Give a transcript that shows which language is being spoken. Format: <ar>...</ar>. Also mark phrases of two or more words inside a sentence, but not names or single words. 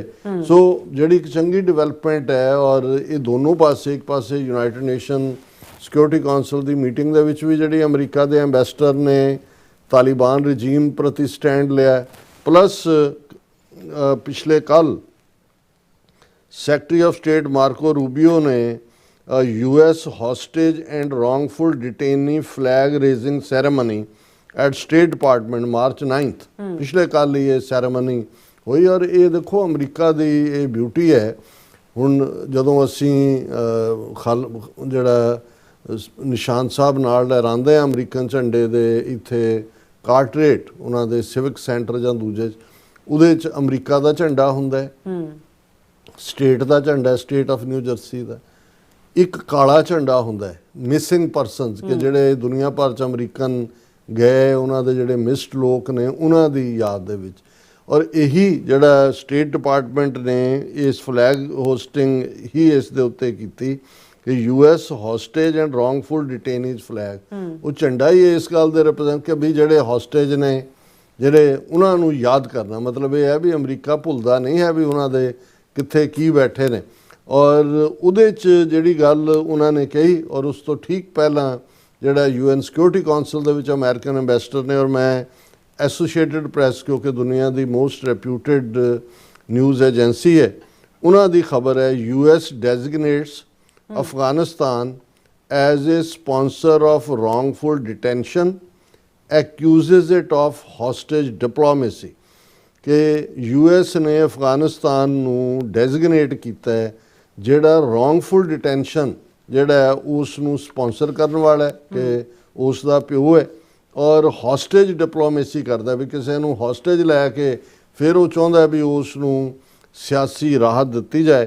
<pa>ਸੋ ਜਿਹੜੀ ਇੱਕ ਚੰਗੀ ਡਿਵੈਲਪਮੈਂਟ ਹੈ ਔਰ ਇਹ ਦੋਨੋਂ ਪਾਸੇ, ਇੱਕ ਪਾਸੇ ਯੂਨਾਈਟਿਡ ਨੇਸ਼ਨ ਸਿਕਿਉਰਿਟੀ ਕਾਉਂਸਲ ਦੀ ਮੀਟਿੰਗ ਦੇ ਵਿੱਚ ਵੀ ਜਿਹੜੀ ਅਮਰੀਕਾ ਦੇ ਐਂਬੈਸਡਰ ਨੇ ਤਾਲਿਬਾਨ ਰਜੀਮ ਪ੍ਰਤੀ ਸਟੈਂਡ ਲਿਆ, ਪਲੱਸ ਪਿਛਲੇ ਕੱਲ</pa> <en>secretary of state</en> <pa>ਮਾਰਕੋ ਰੂਬੀਓ ਨੇ</pa> <en>US hostage and wrongful detainee flag raising ceremony at State Department</en> <pa>March 9th ਪਿਛਲੇ ਕੱਲ ਹੀ ਇਹ ਸੈਰੇਮਨੀ ਹੋਈ। ਔਰ ਇਹ ਦੇਖੋ ਅਮਰੀਕਾ ਦੀ ਇਹ ਬਿਊਟੀ ਹੈ। ਹੁਣ ਜਦੋਂ ਅਸੀਂ ਜਿਹੜਾ ਨਿਸ਼ਾਨ ਸਾਹਿਬ ਨਾਲ ਲਹਿਰਾਉਂਦੇ ਆ ਅਮਰੀਕਨ ਝੰਡੇ ਦੇ ਇੱਥੇ ਕਾਰਟਰੇਟ ਉਹਨਾਂ ਦੇ</pa> <en>civic center</en> <pa>ਜਾਂ ਦੂਜੇ, ਉਹਦੇ 'ਚ ਅਮਰੀਕਾ ਦਾ ਝੰਡਾ ਹੁੰਦਾ ਹੈ, ਸਟੇਟ ਦਾ ਝੰਡਾ, ਸਟੇਟ ਆਫ ਨਿਊ ਜਰਸੀ ਦਾ। ਇੱਕ ਕਾਲਾ ਝੰਡਾ ਹੁੰਦਾ ਹੈ</pa> <en>missing persons</en> <pa>ਕਿ ਜਿਹੜੇ ਦੁਨੀਆ ਭਰ 'ਚ ਅਮਰੀਕਨ ਗਏ, ਉਹਨਾਂ ਦੇ ਜਿਹੜੇ ਮਿਸਡ ਲੋਕ ਨੇ ਉਹਨਾਂ ਦੀ ਯਾਦ ਦੇ ਵਿੱਚ। ਔਰ ਇਹੀ ਜਿਹੜਾ ਸਟੇਟ ਡਿਪਾਰਟਮੈਂਟ ਨੇ ਇਸ</pa> <en>flag hosting</en> <pa>ਹੀ ਇਸ ਦੇ ਉੱਤੇ ਕੀਤੀ ਕਿ</pa> <en>US hostage and wrongful detainees flag,</en> <pa>ਉਹ ਝੰਡਾ ਹੀ ਇਸ ਗੱਲ ਦੇ ਰਿਪਰੈਜ਼ੈਂਟ ਕਿ ਵੀ ਜਿਹੜੇ ਹੌਸਟੇਜ ਨੇ ਜਿਹੜੇ ਉਹਨਾਂ ਨੂੰ ਯਾਦ ਕਰਨਾ। ਮਤਲਬ ਇਹ ਹੈ ਵੀ ਅਮਰੀਕਾ ਭੁੱਲਦਾ ਨਹੀਂ ਹੈ ਵੀ ਉਹਨਾਂ ਦੇ ਕਿੱਥੇ ਕੀ ਬੈਠੇ ਨੇ। ਔਰ ਉਹਦੇ 'ਚ ਜਿਹੜੀ ਗੱਲ ਉਹਨਾਂ ਨੇ ਕਹੀ ਔਰ ਉਸ ਤੋਂ ਠੀਕ ਪਹਿਲਾਂ ਜਿਹੜਾ UN ਸਿਕਿਉਰਿਟੀ ਕਾਉਂਸਲ ਦੇ ਵਿੱਚ ਅਮਰੀਕਨ ਐਂਬੈਸਡਰ ਨੇ, ਔਰ ਮੈਂ ਐਸੋਸੀਏਟਿਡ ਪ੍ਰੈਸ ਕਿਉਂਕਿ ਦੁਨੀਆ ਦੀ</pa> <en>most reputed news agency</en> <pa>ਹੈ, ਉਹਨਾਂ ਦੀ ਖਬਰ ਹੈ</pa> <en>US designates Afghanistan as a sponsor of wrongful detention, accuses it of hostage diplomacy।</en> <hi>कि US ने अफगानिस्तान</hi> <pa>ਨੂੰ ਡੈਜ਼ਿਗਨੇਟ ਕੀਤਾ ਹੈ ਜਿਹੜਾ</pa> <en>wrongful detention</en> <pa>ਜਿਹੜਾ ਹੈ ਉਸ ਨੂੰ ਸਪਾਂਸਰ ਕਰਨ ਵਾਲਾ ਹੈ ਕਿ ਉਸ ਦਾ ਪਿਓ ਹੈ, ਔਰ</pa> <en>hostage diplomacy</en> <pa>ਕਰਦਾ ਵੀ ਕਿਸੇ ਨੂੰ ਹੌਸਟੇਜ ਲੈ ਕੇ ਫਿਰ ਉਹ ਚਾਹੁੰਦਾ ਵੀ ਉਸ ਨੂੰ ਸਿਆਸੀ ਰਾਹਤ ਦਿੱਤੀ ਜਾਏ।</pa>